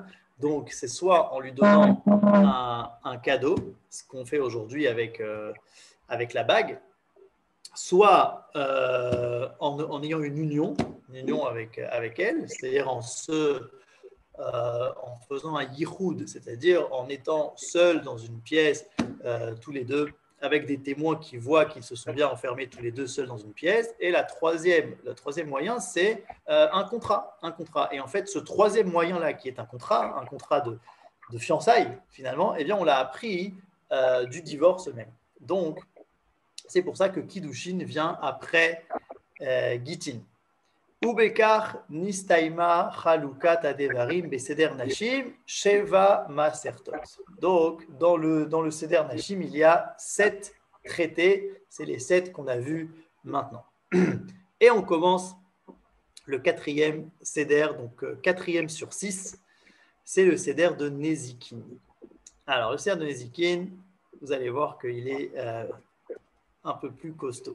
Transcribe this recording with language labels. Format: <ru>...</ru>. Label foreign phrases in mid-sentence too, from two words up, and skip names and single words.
<fr>Donc, c'est soit en lui donnant un cadeau, ce qu'on fait aujourd'hui avec la bague, soit en ayant une union avec elle, c'est-à-dire en se en faisant un yichud, c'est-à-dire en étant seuls dans une pièce, tous les deux, avec des témoins qui voient qu'ils se sont bien enfermés tous les deux seuls dans une pièce. Et le troisième moyen, c'est un contrat, un contrat. Et en fait, ce troisième moyen-là, qui est un contrat de fiançailles, finalement, eh bien, on l'a appris du divorce même. Donc, c'est pour ça que Kiddushin vient après Gitin.</fr> <he>ובכך נסתיימה חלוקת הדברים בסדר נשים שבע מסכתות.</he> <fr>Donc, dans le</fr> <he>סדר נשים,</he> <fr>il y a 7 traités. C'est les 7 qu'on a vus maintenant. Et on commence le 4e seder, donc 4e sur 6. C'est le seder de Nezikin. Alors, le seder de Nezikin, vous allez voir qu'il est un peu plus costaud.</fr>